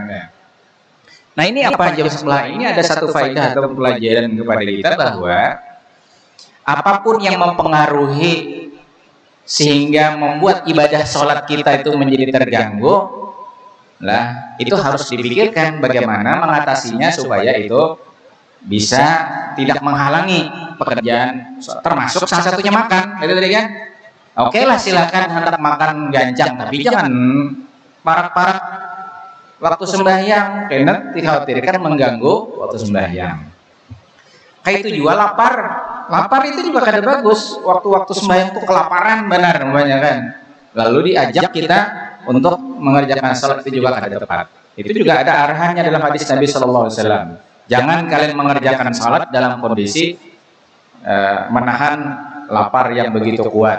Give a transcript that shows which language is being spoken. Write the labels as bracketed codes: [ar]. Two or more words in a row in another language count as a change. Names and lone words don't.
[id] Nah, ini apa jam sebelah ini ada satu faedah atau pelajaran kepada kita bahwa apapun yang mempengaruhi sehingga membuat ibadah sholat kita itu menjadi terganggu, lah itu harus dipikirkan bagaimana mengatasinya supaya itu bisa tidak menghalangi pekerjaan, termasuk salah satunya makan, gitu tadi kan? [bjn] Oke lah, silakan hendak makan gancang, tapi jangan parak-parak waktu sembahyang, karena dikhawatirkan mengganggu waktu sembahyang. Kayak itu juga lapar itu juga kada bagus. [id] Waktu-waktu sembahyang itu kelaparan benar namanya kan. Lalu diajak kita untuk mengerjakan salat itu juga kada tepat. Itu juga ada arahannya dalam hadis Nabi [ar] صلى الله عليه وسلم. [id] Jangan kalian mengerjakan salat dalam kondisi menahan lapar yang begitu kuat.